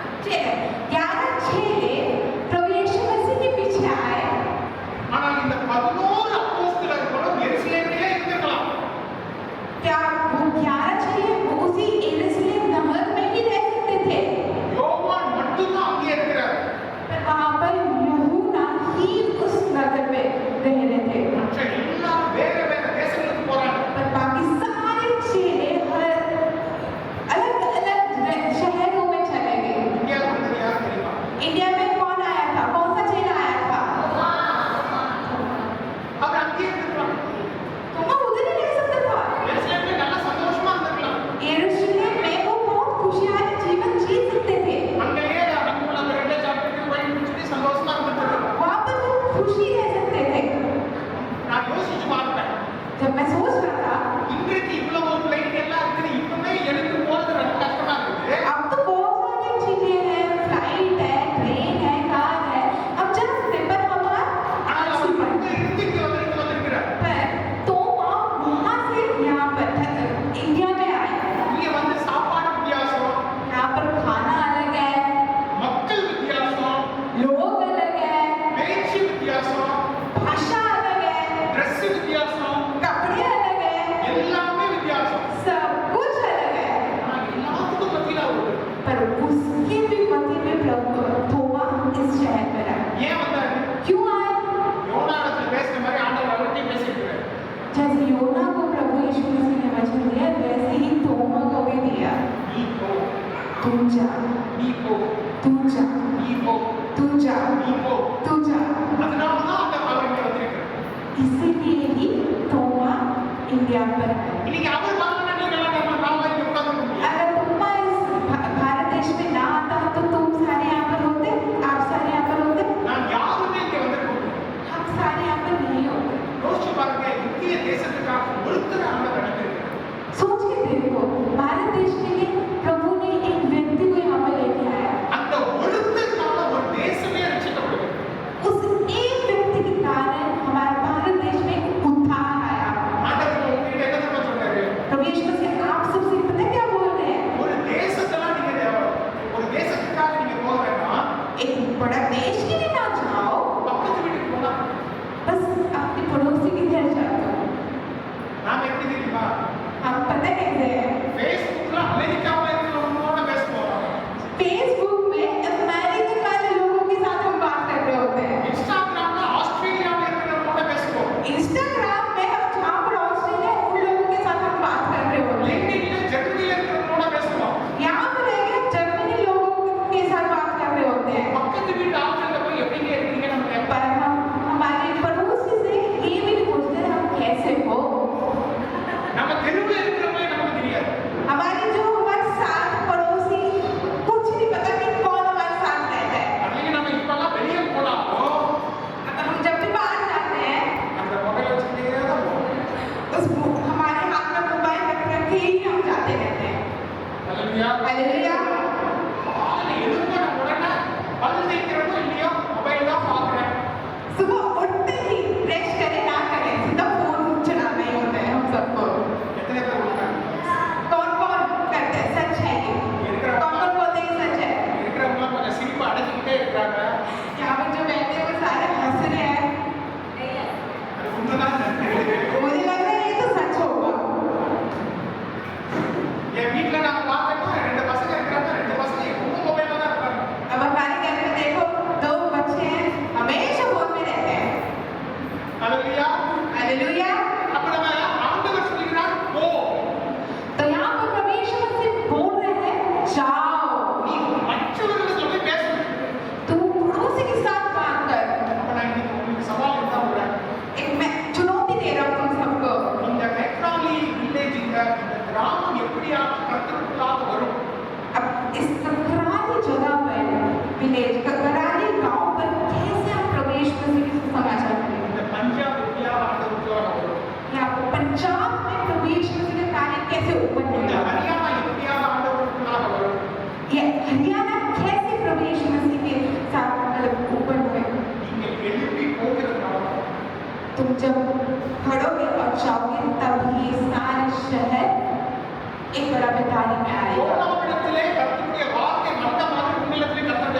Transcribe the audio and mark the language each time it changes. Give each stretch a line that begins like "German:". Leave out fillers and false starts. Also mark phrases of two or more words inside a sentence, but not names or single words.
Hindi: चले 11 चेले प्रभु यीशु मसीह के पीछे आए
Tamil: ஆனால் இந்த 11 அப்போஸ்தலர்களும் எருசலேமிலே இருந்திருக்கலாம்.
Hindi: क्या वो 11 चेले उसी यरूशलेम नगर में ही रह सकते थे
Tamil: யோவான் மட்டும்தான் அங்கே இருக்கிறார்.
Hindi: पर वहां पर यूहन्ना ही उस नगर में रह रहे थे
Tamil: மற்ற எல்லாரும் வேற வேற தேசங்களுக்கு போறாங்க.
Hindi: पर बाकी सारे चेले अलग अलग शहरों में चले गए
Tamil: இந்தியாவுக்கு வந்தது யார் தெரியுமா?
Hindi: इंडिया में कौन आया था कौन सा चेला आया था
Tamil: அவர் அங்கேயே இருந்திருக்கலாம்.
Hindi: तो वो उधर ही रह सकता था
Tamil: எருசலேமிலே நல்ல சந்தோஷமா இருந்திருக்கலாம்.
Hindi: यरूशलेम में वो बहुत खुशहाल जीवन जी सकते थे
Tamil: அங்கேயே அங்குள்ள பிரெட்டை சாப்பிட்டு வைன் குடிச்சிட்டு சந்தோஷமா இருந்திருக்கலாம்.
Hindi: वहां पर वो खुशी रह सकते थे
Tamil: நான் யோசிச்சு பார்த்தேன்.
Hindi: जब मैं सोच रहा था
Tamil: இன்றைக்கு இவ்வளவு பிளைட் எல்லாம் இருக்குது, இப்பவே எடுத்து போறது ரொம்ப கஷ்டமா இருக்குது.
Hindi: अब तो बहुत सारी चीजें हैं फ्लाइट है ट्रेन है कार है अब जा सकते पर
Tamil: ஆனால்
Hindi: हमारा
Tamil: அவர் இங்க இருந்து இங்க வந்திருக்கிறார்.
Hindi: पर तो वहां से यहाँ पर इंडिया में आए
Tamil: இங்க வந்து சாப்பாடு வித்தியாசம்,
Hindi: यहाँ पर खाना अलग है
Tamil: மக்கள் வித்தியாசம்,
Hindi: लोग अलग है
Tamil: பேச்சு வித்தியாசம்,
Hindi: भाषा अलग है
Tamil: ட்ரெஸ் வித்தியாசம்,
Hindi: कपड़े अलग है
Tamil: எல்லாமே வித்தியாசம்.
Hindi: सब कुछ अलग है
Tamil: ஆனா எல்லாத்துக்கும் மத்தியில ஒரு
Hindi: पर उसके भी मध्य में प्रभु थोमा इस शहर में आए
Tamil: ஏன் வந்தாரு?
Hindi: क्यों आए
Tamil: யோனா இடத்துல பேசுற மாதிரி ஆண்டவர் அவர்கிட்ட பேசியிருக்கிறார்.
Hindi: जैसे योना को प्रभु यीशु मसीह ने वचन दिया वैसे ही थोमा को भी दिया
Tamil: நீ போ,
Hindi: तू जा
Tamil: நீ போ,
Hindi: तू जा
Tamil: நீ போ,
Hindi: तू जा
Tamil: நீ போ.
Hindi: तू जा
Tamil: அதனாலதான் அந்த அவர் இங்க வந்திருக்கிறார்.
Hindi: इसीलिए ही थोमा इंडिया पर आए
Tamil: இன்னைக்கு அவர் வரலன்னா நீங்க எல்லாம் நாம இங்க உட்கார்ந்து முடியும்.
Hindi: अगर थोमा इस भारत देश में ना आता तो तुम सारे यहाँ पर होते आप सारे यहाँ पर होते
Tamil: நான் யாருமே இங்க வந்திருக்கோம்.
Hindi: हम सारे यहाँ पर नहीं होते
Tamil: யோசிச்சு பாருங்க, இந்திய தேசத்துக்காக ஒருத்தர் ஆண்டவர் அனுப்பியிருக்கிறார்.
Hindi: सोच के देखो भारत देश के लिए प्रभु ने एक व्यक्ति को यहाँ पर लेके आया
Tamil: அந்த ஒருத்தர்னால ஒரு தேசமே ரட்சிக்கப்படுது.
Hindi: उस एक व्यक्ति के कारण हमारे भारत देश में एक उद्धार आया
Tamil: ஆண்டவர் உங்ககிட்ட என்ன தெரியுமா சொல்றாரு?
Hindi: प्रभु यीशु मसीह आप सबसे पता है क्या बोल रहे हैं
Tamil: ஒரு தேசத்தெல்லாம் நீங்க ஒரு தேசத்துக்காக நீங்க போக வேண்டாம்.
Hindi: एक बड़ा देश के लिए ना जाओ
Tamil: பக்கத்து வீட்டுக்கு போனா
Hindi: बस अपने पड़ोसी के घर जाओ
Tamil: நாம எப்படி தெரியுமா?
Hindi: हम पता कैसे हैं
Tamil: Facebookல அமெரிக்காவுல இருக்கிறவங்களோட பேசுவோம்.
Hindi: फेसबुक में अमेरिकन वाले लोगों के साथ हम बात कर रहे होते हैं
Tamil: இன்ஸ்டாகிராம்ல ஆஸ்திரேலியாவுல இருக்கிறவங்களோட பேசுவோம்.
Hindi: इंस्टाग्राम में हम जहाँ पर ऑस्ट्रेलिया उन लोगों के साथ हम बात कर रहे होते हैं
Tamil: லிங்க்டின்ல ஜெர்மனில இருக்கிறவங்களோட பேசுவோம்.
Hindi: यहाँ पर रहकर जर्मनी लोगों के साथ बात कर रहे होते हैं
Tamil: பக்கத்து வீட்டு ஆட்கள்ல போய் எப்படிங்க இருக்கீங்க நம்ம கேட்போம்.
Hindi: पर हम हमारे पड़ोसी से ये भी नहीं पूछते हम कैसे हो
Tamil: நம்ம தெருவுல இருக்கிறவங்களே நமக்கு தெரியாது.
Hindi: हमारे जो हमारे साथ पड़ोसी कुछ नहीं पता कि कौन हमारे साथ रहता है
Tamil: அதுலயும் நம்ம இப்பெல்லாம் வெளியே போனாலும்
Hindi: अब हम जब भी बाहर जाते हैं
Tamil: அந்த மொபைல் வச்சுக்கிட்டே தான் போவோம்.
Hindi: हमारे हाथ में मोबाइल रख के ही हम जाते रहते हैं
Tamil: அல்லேலூயா.
Hindi: हालेलुया
Tamil: காலையில எழுந்த உடனே பல் தேய்க்கிறதோ இல்லையோ மொபைல் தான் பார்க்குறேன்.
Hindi: सुबह उठते ही ब्रश करें ना करें सीधा फोन चलाना ही होता है हम सबको
Tamil: எத்தனை பேர் இருக்காங்க?
Hindi: कौन कौन करते हैं सच है ये कौन कौन बोलते हैं सच है
Tamil: இருக்கிறவங்களாம் கொஞ்சம் சிரிப்பு அடைச்சிக்கிட்டே இருக்கிறாங்க.
Hindi: यहाँ पर जो बैठे हैं वो सारे हंस रहे हैं
Tamil: அது உண்மைதான்.
Hindi: मुझे लग रहा है ये तो सच होगा
Tamil: என் வீட்டுல நாம பார்த்தோம்னா 2 பசங்க இருக்கிறாங்க. 2 பசங்க எப்பவும் மொபைல்ல தான் இருப்பாங்க.
Hindi: अब हमारे घर में देखो 2 बच्चे हैं हमेशा फोन में रहते हैं
Tamil: அல்லேலூயா.
Hindi: हालेलुया
Tamil: அப்ப நம்ம ஆண்டவர் சொல்கிறார் போ.
Hindi: तो यहाँ पर प्रभु यीशु मसीह बोल रहे हैं जाओ
Tamil: நீ மற்றவர்களுக்கு போய் பேசணும்.
Hindi: तुम पड़ोसी के साथ बात कर
Tamil: அப்ப நான் இன்னைக்கு உங்களுக்கு சவால் இருந்தா விடுறேன்.
Hindi: एक मैं चुनौती दे रहा हूँ तुम सबको
Tamil: இந்த மெக்ராலி வில்லேஜ் இந்த கிராமம் எப்படியா கர்த்தருக்குள்ளாக வரும்?
Hindi: अब इस ककराली जगह पर विलेज ककराली गांव पर कैसे हम प्रभु यीशु मसीह के समाचार करेंगे
Tamil: இந்த பஞ்சாப் எப்படியா ஆண்டவருக்குள்ளாக வரும்?
Hindi: यहाँ पर पंजाब में प्रभु यीशु मसीह का कार्य कैसे ऊपर
Tamil: இந்த
Hindi: होगा
Tamil: ஹரியானா எப்படியா ஆண்டவருக்குள்ளாக வரும்?
Hindi: ये हरियाणा कैसे प्रभु यीशु मसीह के साथ मतलब ऊपर हुए
Tamil: நீங்க எழுப்பி போகிறதுனால
Hindi: तुम जब खड़ोगे और जाओगे तभी सारे शहर एक बड़ा बेदारी में आएगा
Tamil: யோனாவிடத்திலே கர்த்தருடைய வார்த்தை வந்த மாதிரி உங்களிடத்திலே